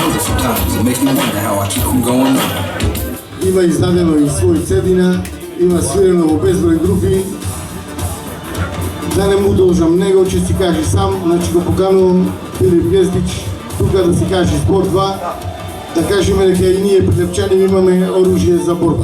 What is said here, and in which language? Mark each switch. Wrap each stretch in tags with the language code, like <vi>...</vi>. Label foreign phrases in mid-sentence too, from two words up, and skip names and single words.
<en>sometimes it makes me wonder how I keep from going on.</en> <mk>Има издадено и свој цедина, има свирено во безброј групи. Да не му должам него, че си каже сам, значи го поканувам Филип Гездич тука да си каже Спорт 2, да кажеме дека и ние прилепчани имаме оружие за борба.</mk>